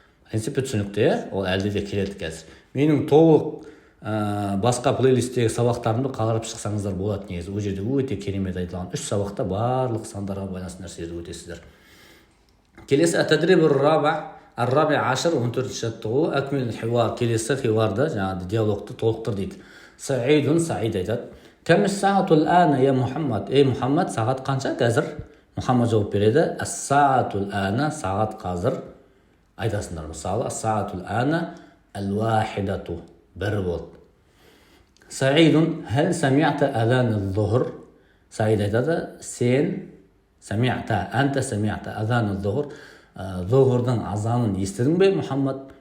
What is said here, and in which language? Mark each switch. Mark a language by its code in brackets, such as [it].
[kk] Принципі түсінікті, ол әлде де келеді қазір. Менің толық басқа плейлисттегі сабақтарымды қарап шықсаңыздар болады негізі. Ол жерде өте керемет айтылған 3 сабақта барлық сандарға байланысты нәрселерді өтесіздер. Келесі [ar] ат-тадрибур раби ашыр [kk] 14-ші жаттығу [ar] акмил хивар, [kk] келесі хиварды жаңағы диалогты толықтыр дейді. [ar] Саидун, [kk] Саид айтады: [ar] "Кам ас-саатул ана я Мухаммад?" [kk] Ей Мухаммад, сағат қанша қазір? Мухаммад жауап береді: [ar] "Ас-саатул ана", [kk] сағат қазір. Айтасыңдар мысалы, [ar] ас-саатул ана ал-вахидату, [kk] бір болды. Саидун, [ar] хәл сами'та азан az-zuhr? [kk] Саид айтады: "Сен сами'та, [ar] анта сами'та азан az-zuhr, [kk] зухрдың азанын естідің бе, Мухаммад?"